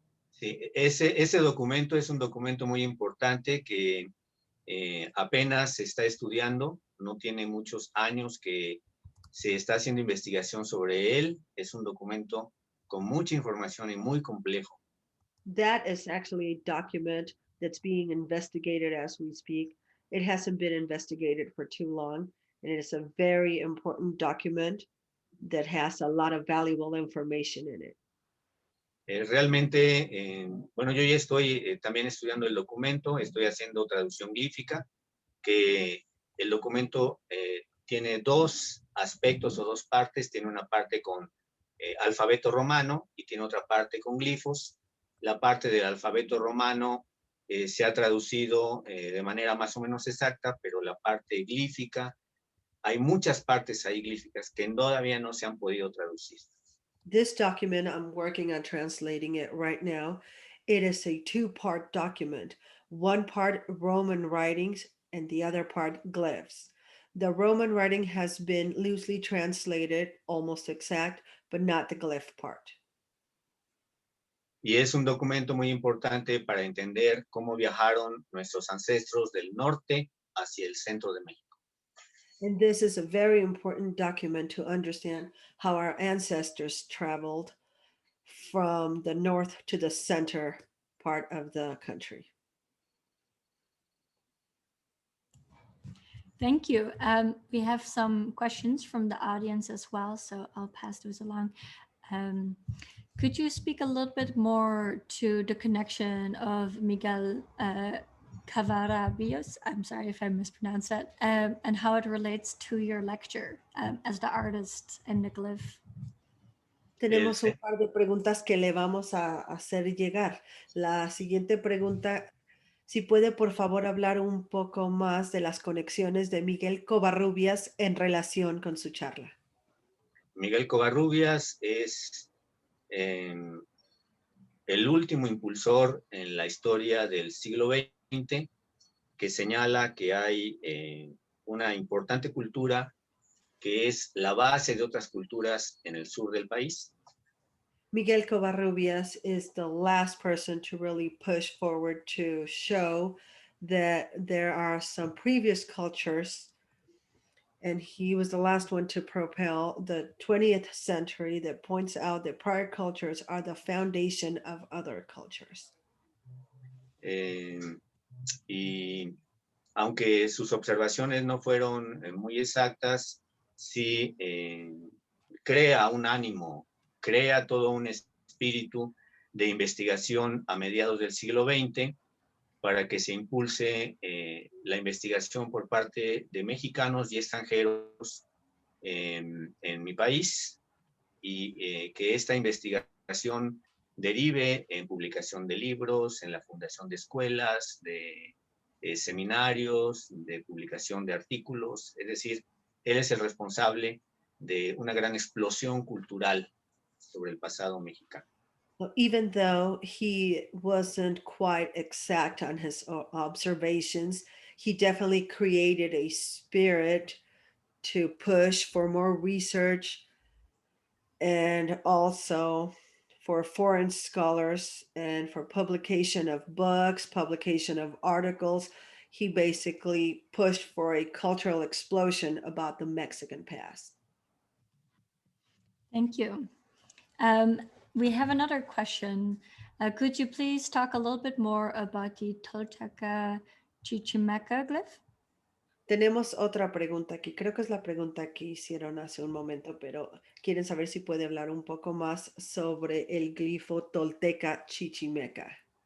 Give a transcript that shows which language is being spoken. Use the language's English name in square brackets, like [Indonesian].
[Spanish] Sí, ese documento es un documento muy importante que apenas se está estudiando, no tiene muchos años que se está haciendo investigación sobre él. Es un documento con mucha información y muy complejo. [English] That is actually a document that's being investigated as we speak. It hasn't been investigated for too long, and it is a very important document that has a lot of valuable information in it. [Spanish] Realmente, bueno, yo ya estoy también estudiando el documento, estoy haciendo traducción glífica, que el documento tiene dos aspectos o dos partes, tiene una parte con alfabeto romano y tiene otra parte con glifos. La parte del alfabeto romano se ha traducido de manera más o menos exacta, pero la parte glífica, hay muchas partes ahí glíficas que todavía no se han podido traducir. [English] This document, I'm working on translating it right now. It is a two-part document, one part Roman writings and the other part glyphs. The Roman writing has been loosely translated, almost exact, but not the glyph part. [Spanish] Y es un documento muy importante para entender cómo viajaron nuestros ancestros del norte hacia el centro de México. [English] And this is a very important document to understand how our ancestors traveled from the north to the center part of the country. Thank you. We have some questions from the audience as well, so I'll pass those along. Could you speak a little bit more to the connection of Miguel Cavarabios, I'm sorry if I mispronounced that, and how it relates to your lecture as the artist in the glyph? [Spanish] Tenemos un par de preguntas que le vamos a hacer llegar. La siguiente pregunta, si puede por favor hablar un poco más de las conexiones de Miguel Covarrubias en relación con su charla. Miguel Covarrubias es el último impulsor en la historia del siglo XX que señala que hay una importante cultura que es la base de otras culturas en el sur del país. [English] Miguel Covarrubias is the last person to really push forward to show that there are some previous cultures, and he was the last one to propel the 20th century that points out that prior cultures are the foundation of other cultures. [Spanish] Y aunque sus observaciones no fueron muy exactas, sí crea un ánimo, crea todo un espíritu de investigación a mediados del siglo XX para que se impulse la investigación por parte de mexicanos y extranjeros en mi país y que esta investigación derive en publicación de libros, en la fundación de escuelas, de seminarios, de publicación de artículos. Es decir, él es el responsable de una gran explosión cultural sobre el pasado mexicano. [English] Well, even though he wasn't quite exact on his observations, he definitely created a spirit to push for more research and also for foreign scholars and for publication of books, publication of articles. He basically pushed for a cultural explosion about the Mexican past. Thank you. We have another question. Could you please talk a little bit more about the Tolteca Chichimeca glyph? [Spanish] Tenemos otra pregunta aquí. Creo que es la pregunta que hicieron hace un momento, pero quieren saber si puede hablar un poco más sobre el glifo Tolteca Chichimeca.